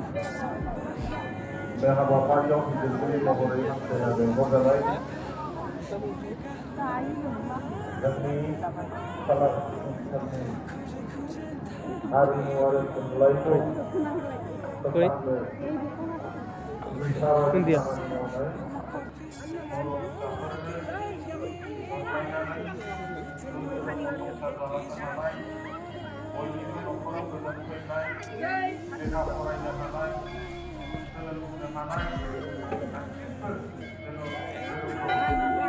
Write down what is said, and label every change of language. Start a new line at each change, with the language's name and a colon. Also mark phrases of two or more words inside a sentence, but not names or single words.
Indonesian: Mereka bapak yang menjadi pemerintah dengan lembaga lain. Yakni salah satu
Bodo: हारिमु आरो थुनलाइखौ फोसाबनो बिसारारि India. खामानि मावनाय बर' फिसाफोरनो अनसायनानै संसार जालांनो हानाय बयनिबो न'खराव गोजोन फैनाय लेखा फरायनो हानाय सोलोंनो हानाय गासिबो जेन'